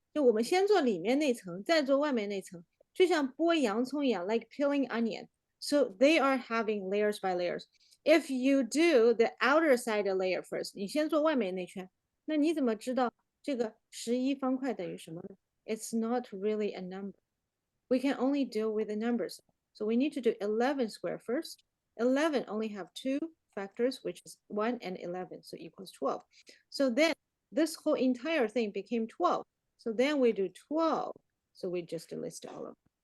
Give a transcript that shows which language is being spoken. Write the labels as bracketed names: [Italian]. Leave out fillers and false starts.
[Chinese] 就我们先做里面那层，再做外面那层，就像剥洋葱一样 ， [English] like peeling onion. So they are having layers by layers. If you do the outer side layer first, [Chinese] 你先做外面那圈，那你怎么知道这个11方块等于什么呢？ [English] It's not really a number. We can only deal with the numbers. So we need to do 11 square first. 11 only have two factors, which is 1 and 11, so equals 12. So then this whole entire thing became 12. So then we do 12. So we just list all of them.